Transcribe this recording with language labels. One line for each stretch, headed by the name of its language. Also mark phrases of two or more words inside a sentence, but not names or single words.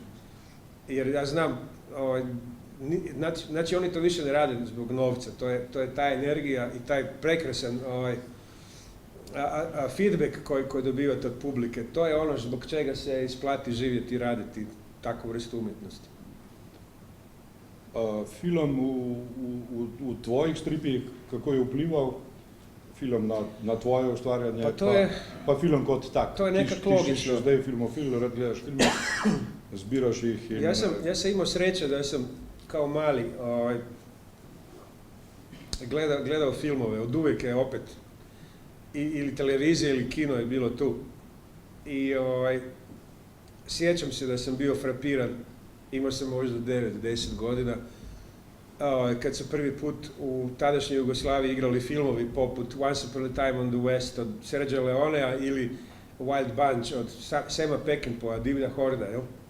Croatian: Jer ja znam, znači oni to više ne rade zbog novca, to je ta energija i taj prekrasan feedback koji dobivate od publike. To je ono zbog čega se isplati živjeti i raditi takvu vrstu umjetnosti.
Slovenian: Film v tvojih stripih, kako je vplival film na tvoje ustvarjanje, pa film kot tak. To je nekako logično. Ti si zdaj filmofil, rad gledaš filme, zbiraš ih.
Croatian: Ja sam imao sreće da sam kao mali gledao filmove, od uvijek je opet ili televizija ili kino je bilo tu. I sjećam se da sam bio frapiran, imao sam možda 9-10 godina, kad su prvi put u tadašnjoj Jugoslaviji igrali filmovi poput Once Upon a Time on the West od Sergea Leonea ili Wild Bunch od Sama Peckinpaha, Divlja horda, jel?